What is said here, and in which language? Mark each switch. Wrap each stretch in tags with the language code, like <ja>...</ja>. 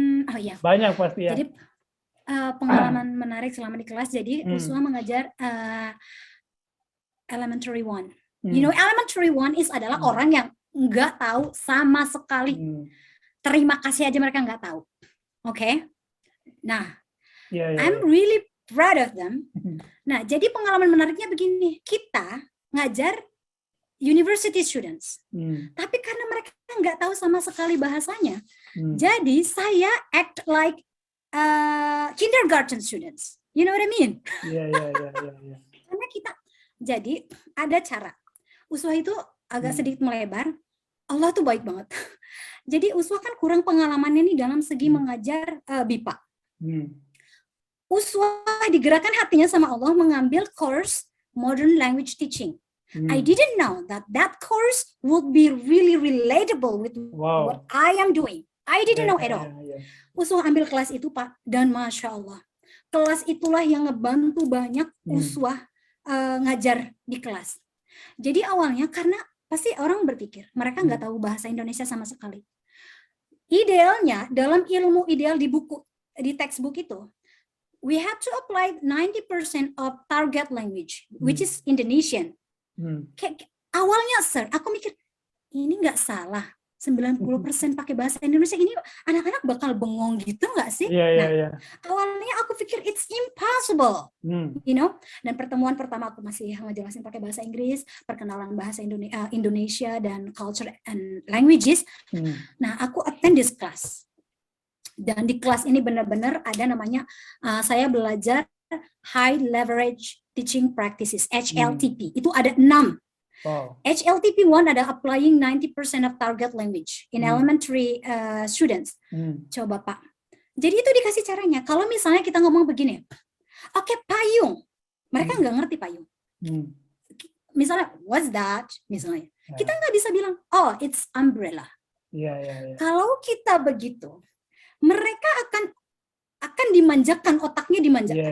<id>Oh iya. Banyak pasti ya. Jadi pengalaman menarik selama di kelas. Jadi Uswa mengajar elementary 1.</id> <en>You know,</en> <id>elementary 1 adalah orang yang nggak tahu sama sekali. Terima kasih aja mereka nggak tahu. Oke?</id> <en>Nah, I'm really proud of them.</en> <id>Nah, jadi pengalaman menariknya begini, kita ngajar university students, tapi karena mereka nggak tahu sama sekali bahasanya, jadi saya</id> <en>act like kindergarten students. You know what I mean?</en> <id>Iya. Karena kita, jadi ada cara. Uswa itu agak sedikit melebar. Allah tuh baik banget. Jadi Uswa kan kurang pengalamannya nih dalam segi mengajar BIPA. Uswa digerakkan hatinya sama Allah mengambil course Modern Language Teaching.</id> <en>I didn't know that course would be really relatable with what I am doing. I didn't know at all.</en> <id>Uswa ambil kelas itu Pak, dan Masya Allah. Kelas itulah yang ngebantu banyak Uswa ngajar di kelas. Jadi awalnya karena pasti orang berpikir mereka nggak tahu bahasa Indonesia sama sekali. Idealnya dalam ilmu ideal di buku, di textbook itu,</id> <en>we have to apply 90% of target language, which is Indonesian.</en> <id>Awalnya, Sir, aku mikir, ini nggak salah. 90% pakai bahasa Indonesia, ini anak-anak bakal bengong gitu nggak sih? Iya. Awalnya aku pikir,</id> <en>it's impossible. You know?</en> <id>Dan pertemuan pertama aku masih ngejelasin pakai bahasa Inggris, perkenalan bahasa Indonesia dan</id> <en>culture and languages.</en> <id>Nah, aku</id> <en>attend this class.</en> <id>Dan di kelas ini benar-benar ada namanya, saya belajar High Leverage Teaching Practices, HLTP. Itu ada 6. Wow.</id> <en>HLTP1 ada applying 90% of target language in elementary students.</en> <id>Coba Pak. Jadi itu dikasih caranya. Kalau misalnya kita ngomong begini, oke, payung. Mereka nggak ngerti payung. Misalnya,</id> <en>what's that?</en> <id>Misalnya. Kita nggak bisa bilang,</id> <en>oh, it's umbrella.</en> <id>Kalau kita begitu, mereka akan dimanjakan, otaknya dimanjakan.</id>